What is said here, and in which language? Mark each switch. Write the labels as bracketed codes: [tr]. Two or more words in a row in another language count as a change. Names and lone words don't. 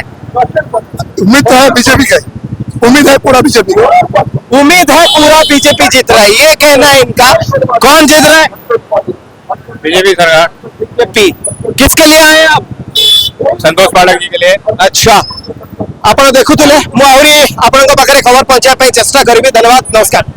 [hi] उम्मीद तो है बीजेपी का, उम्मीद है पूरा बीजेपी का। उम्मीद है पूरा बीजेपी जीत रहा है, ये कहना है इनका। कौन जीत रहा है? बीजेपी सरकार। बीजेपी। किसके लिए आए आप? संतोष पाठक जी के लिए। अच्छा, [or] ଆପଣ ଦେଖୁଥିଲେ ମୁଁ ଆହୁରି ଆପଣଙ୍କ ପାଖରେ ଖବର ପହଞ୍ଚାଇବା ପାଇଁ ଚେଷ୍ଟା କରିବି। ଧନ୍ୟବାଦ, ନମସ୍କାର।